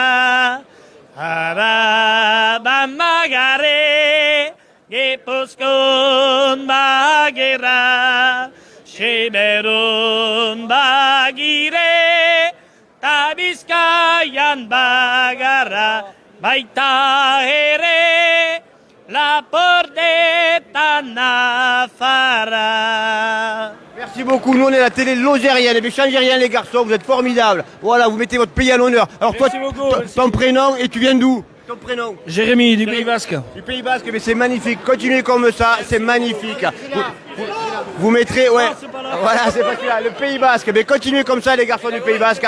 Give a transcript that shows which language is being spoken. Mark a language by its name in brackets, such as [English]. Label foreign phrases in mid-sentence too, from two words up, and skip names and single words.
[Basque] Araban bagare, Gipuzkoan bagera, Siberun bagire, ta Bizkaian bagara. Baita ere, Lapordeta Nafarra. [French] Merci beaucoup, nous on est la télé lozérienne, mais changez rien les garçons, vous êtes formidables. Voilà, vous mettez votre pays à l'honneur. Alors toi, ton prénom, et tu viens d'où? Ton prénom? Jérémy du Pays Basque. Du Pays Basque, mais c'est magnifique, continuez comme ça, c'est magnifique. Vous mettrez, ouais, voilà, c'est pas celui-là, le Pays Basque, mais continuez comme ça les garçons du Pays Basque.